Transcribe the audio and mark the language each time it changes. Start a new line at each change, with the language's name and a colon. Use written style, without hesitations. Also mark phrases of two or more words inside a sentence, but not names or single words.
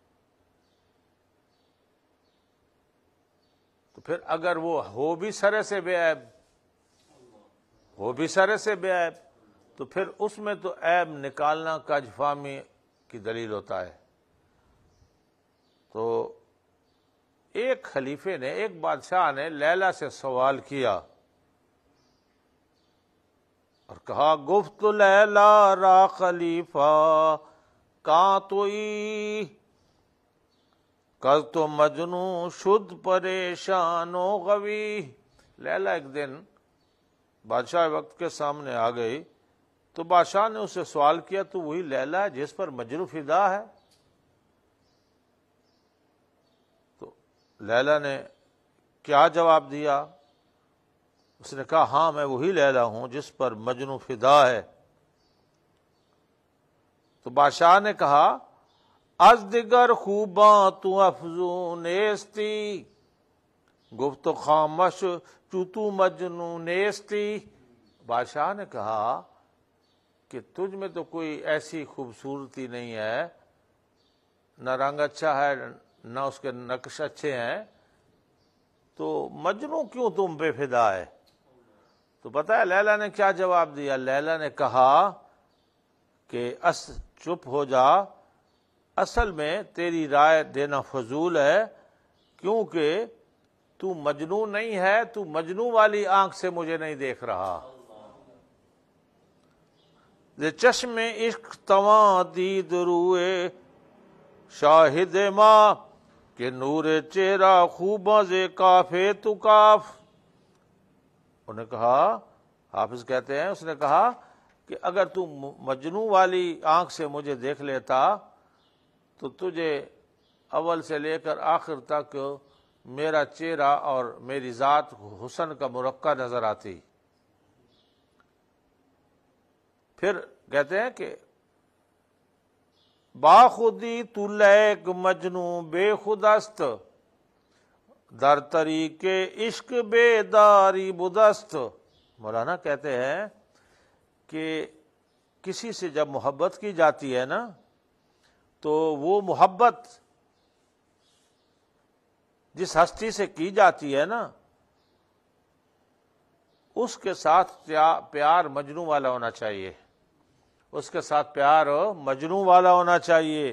Urdu: تو پھر اگر وہ ہو بھی سرے سے بے عیب، تو پھر اس میں تو عیب نکالنا کج فہمی کی دلیل ہوتا ہے۔ تو ایک خلیفے نے، ایک بادشاہ نے لیلا سے سوال کیا اور کہا،
Persian: گفت لیلا را خلیفہ کاں توئی کل تو مجنوں شد پریشان و غوی۔
Urdu: لیلا ایک دن بادشاہ وقت کے سامنے آ گئی تو بادشاہ نے اسے سوال کیا، تو وہی لیلا ہے جس پر مجنوں فدا ہے؟ تو لیلا نے کیا جواب دیا؟ اس نے کہا، ہاں میں وہی لیلا ہوں جس پر مجنوں فدا ہے۔ تو بادشاہ نے کہا،
Persian: از دیگر خوباں تو افزون نیستی، گفت خامش چو تو مجنون نیستی۔
Urdu: بادشاہ نے کہا کہ تجھ میں تو کوئی ایسی خوبصورتی نہیں ہے، نہ رنگ اچھا ہے نہ اس کے نقش اچھے ہیں، تو مجنوں کیوں تم پہ فدا ہے؟ تو پتہ ہے لیلا نے کیا جواب دیا؟ لیلا نے کہا کہ چپ ہو جا، اصل میں تیری رائے دینا فضول ہے، کیونکہ تو مجنون نہیں ہے، تو مجنون والی آنکھ سے مجھے نہیں دیکھ رہا۔
Persian: ز چشم عشق تواں دید روئے شاہد ماں کہ نور چہرہ خوباں ز کافے تو کاف۔
Urdu: انہوں نے کہا، حافظ کہتے ہیں، اس نے کہا کہ اگر تو مجنوں والی آنکھ سے مجھے دیکھ لیتا تو تجھے اول سے لے کر آخر تک میرا چہرہ اور میری ذات حسن کا مرقع نظر آتی۔ پھر کہتے ہیں کہ
Persian: باخودی تو لیک مجنوں بے خودست، در طریق عشق بیداری بدست۔
Urdu: مولانا کہتے ہیں کہ کسی سے جب محبت کی جاتی ہے نا تو وہ محبت جس ہستی سے کی جاتی ہے نا اس کے ساتھ پیار مجنوں والا ہونا چاہیے، اس کے ساتھ پیار مجنوں والا ہونا چاہیے۔